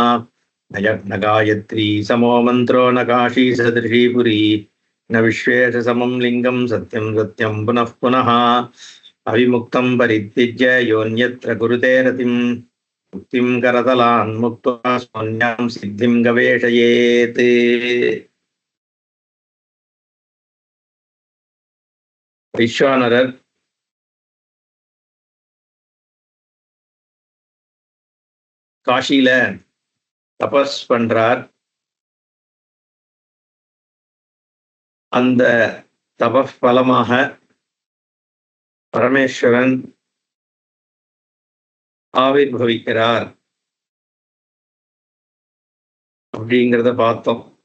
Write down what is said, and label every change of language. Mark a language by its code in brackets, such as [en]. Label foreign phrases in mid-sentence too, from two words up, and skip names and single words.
[sa] न गायत्री समो मन्त्रो न काशी सदृशी पुरी न विश्वेशसमं लिंगं सत्यं सत्यं पुनः पुनः। अविमुक्तं परित्यज्य योऽन्यत्र कुरुते रतिं मुक्तिं करतलान् मुक्त्वा स्वन्यां सिद्धिं गवेषयेत्। [ta] வைஸ்வானரர் காஷியில தபஸ் பண்றார். அந்த தபஸ் பலமாக பரமேஸ்வரன் ஆவிர்பவிக்கிறார் அப்படிங்கிறத பார்த்தோம்.